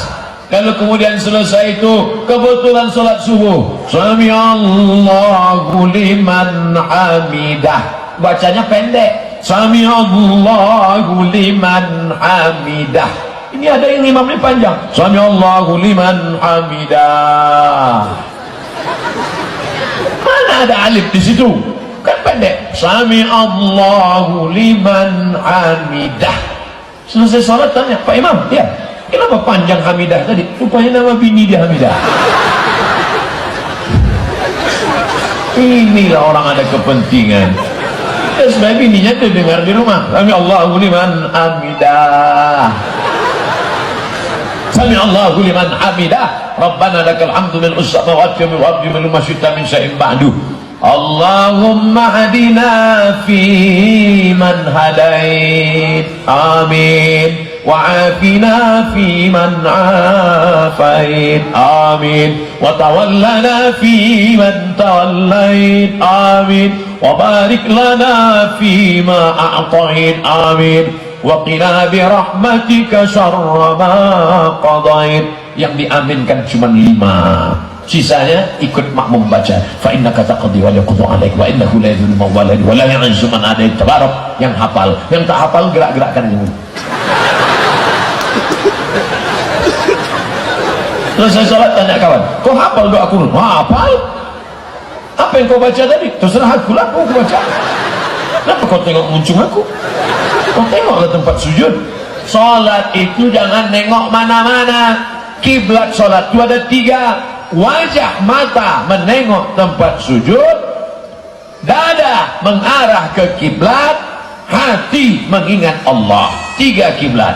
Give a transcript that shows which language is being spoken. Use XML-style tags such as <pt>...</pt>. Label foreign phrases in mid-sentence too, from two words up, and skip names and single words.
<ms>Kalau kemudian selesai itu kebetulan sholat subuh,</ms> <ar>سمع الله لمن حمده,</ar> <ms>bacanya pendek,</ms> <ar>سمع الله لمن حمده.</ar> <ms>Ini ada yang imamnya panjang,</ms> <ar>سمع الله لمن حمده.</ar> <ms>Mana ada alif di situ? Kan pendek,</ms> <ar>سمع الله لمن حمده.</ar> <ms>Selesai sholat tanya, Pak Imam, ya, kenapa panjang hamidah tadi? Rupanya nama bini dia hamidah. Inilah orang ada kepentingan. ada supaya bininya tuh dengar di rumah.</ms> <ar>سمع الله لمن حمده، سمع الله لمن حمده، ربنا لك الحمد من السماوات ومن الأرض من ما شئت من شيء بعد. اللهم اهدنا فيمن هديت، آمين، وعافنا فيمن عافيت، آمين، وتولنا فيمن توليت، آمين، وبارك لنا فيما أعطيت، آمين، وقنا برحمتك شر ما قضيت.</ar> <ms>Yang diaminkan cuma 5, sisanya ikut makmum baca.</ms> <ar>فإنك تقضي ولا يقضى عليك وإنه لا يذل من واليت ولا يعز من عاديت. Tabarak.</ar> <ms>Yang hafal, yang tak hafal gerak-gerakkan ini. Selesai salat tanya kawan, kau hafal doa kunut? Hafal. Apa yang kau baca tadi? Terserah aku lah, aku baca. Kenapa kau tengok muncung aku? Kau tengoklah tempat sujud. Salat itu jangan nengok mana-mana. Kiblat salat itu ada 3. Wajah mata menengok tempat sujud, dada mengarah ke kiblat, hati mengingat Allah. 3 kiblat.</ms>